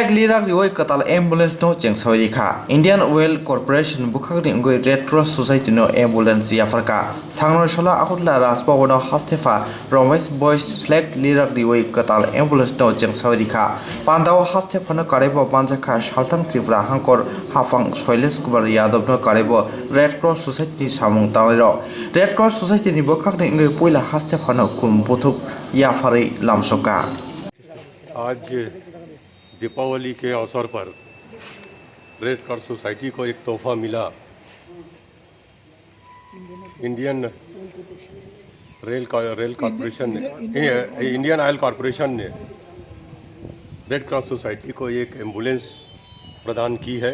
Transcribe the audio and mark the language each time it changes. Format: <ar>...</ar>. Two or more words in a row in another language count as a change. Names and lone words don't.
<trp>lirak liwai katal ambulance no chengsawai dikha Indian Oil Corporation bukhak ni Red Cross Society no ambulance ya farka sangro shala akutla rasbawo no hastefa Romesh Boys Flag lirak liwai katal ambulance no chengsawai dikha pandao hastefa no karebo banjakha Saltang Tripura hangkor hafang Shailesh Kumar Yadav no karebo Red Cross Society ni samung talero Red Cross Society ni bukhak ni poila hastefa no kum buthuk ya fari lamsoka</trp> <hi>आज दीपावली के अवसर पर रेड क्रॉस सोसाइटी को एक तोहफा मिला। इंडियन ऑयल कॉरपोरेशन ने रेड क्रॉस सोसाइटी को एक एम्बुलेंस प्रदान की है।</hi>